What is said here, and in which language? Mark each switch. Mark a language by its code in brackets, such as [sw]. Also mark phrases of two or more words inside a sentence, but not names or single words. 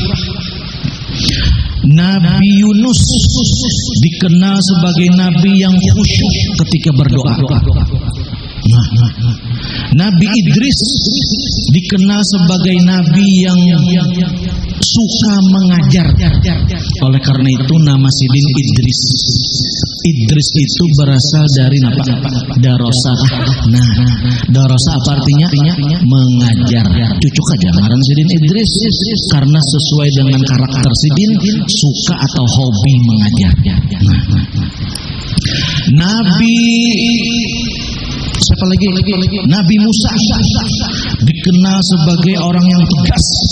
[id] Nabi Yunus dikenal sebagai nabi yang khusyuk ketika berdoa. Nabi Idris dikenal sebagai nabi yang suka mengajar. Oleh karena itu nama sidin Idris. Idris itu berasal dari apa? Darosa. Nah, darosa apa artinya? [bjn] Mengajar. Cucuk aja ngaran sidin Idris karena sesuai dengan karakter sidin, suka atau hobi mengajar. [id] Nabi siapa lagi? Nabi Musa dikenal sebagai orang yang tegas.